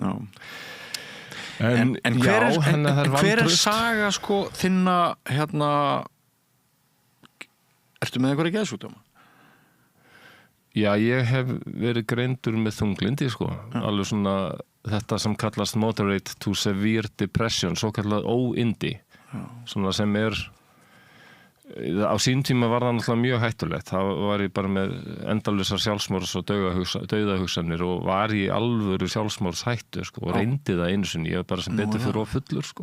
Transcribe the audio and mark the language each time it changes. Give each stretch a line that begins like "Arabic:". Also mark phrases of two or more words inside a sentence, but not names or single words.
Icelandic: En hver er saga sko þinna ertu með einhverja geðsjúkdóma? Já, ég hef verið greindur með þunglindi sko, alveg svona þetta sem kallast
English: moderate to severe depression,
Icelandic: svo kallað óindi, svona sem er á sín tíma var það náttúrulega mjög hættulegt. Þá var ég bara með endalausar sjálfsmorðs og dauðahugsanir og var í alvöru sjálfsmorðshættu sko, og reyndi það einu sinni, ég var bara sem betur fyrir fullur sko.